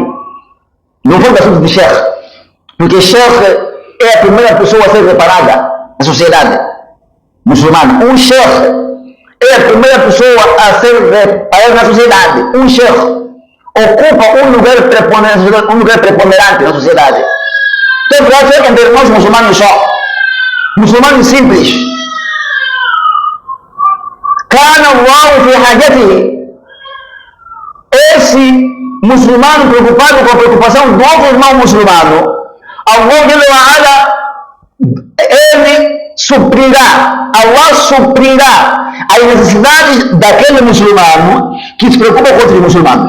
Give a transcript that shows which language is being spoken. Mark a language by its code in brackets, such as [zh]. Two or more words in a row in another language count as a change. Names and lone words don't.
[pt] Não falo de assunto de sheikh, porque sheikh é a primeira pessoa a ser reparada na sociedade muçulmana. Um sheikh é a primeira pessoa a ser reparada na sociedade. Um sheikh ocupa um lugar preponderante na sociedade. Tem que ser entre irmãos muçulmanos só. Muçulmanos simples. [ar] كان الله في حاجته. [pt] Esse muçulmano preocupado com a preocupação do outro irmão muçulmano, Allah ele suprirá, Allah suprirá as necessidades daquele muçulmano que se preocupa com outros muçulmanos.